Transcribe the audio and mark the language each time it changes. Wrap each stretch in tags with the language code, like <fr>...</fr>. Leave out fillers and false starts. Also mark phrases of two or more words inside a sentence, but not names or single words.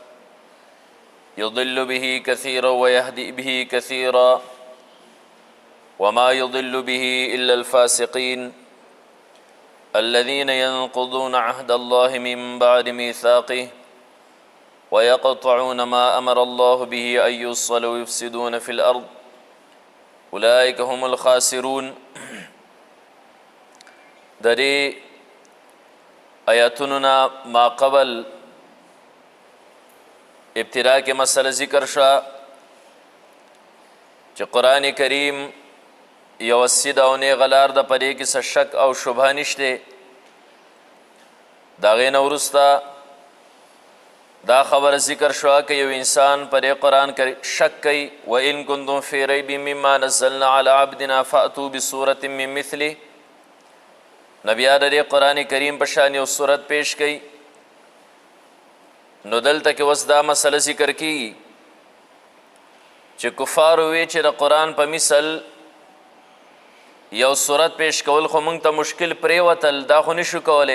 <ar>يضل به كثيرا ويهدي به كثيرا وما يضل به إلا الفاسقين الذين ينقضون عهد الله من بعد ميثاقه ويقطعون ما أمر الله به أن يوصل ويفسدون في الأرض أولئك هم الخاسرون.</ar> <ps>دری آیاتوننا ما قبل ابتدا کے مسئلہ ذکر شا چې قرآن کریم یو سید او نیغه لار ده، په دې کې څه شک او شبهه نشته. د هغې نه وروسته دا خبره ذکر شوه که یو انسان په دې قرآن شک کوي</ps> <ar>وإن کنتم فی ریب مما نزلنا علی عبدنا فأتوا بصورة من مثله،</ar> <ps>نو بیا د دې قرآن کریم په شان یو صورت پیش کوي. نو دلته کې اوس دا مسله ذکر کیږي چې کفارو وی چې د قرآن په مثل یو صورت پیش کول خو مونږ ته مشکل پریوتل، دا خو نشو کولی.</ps>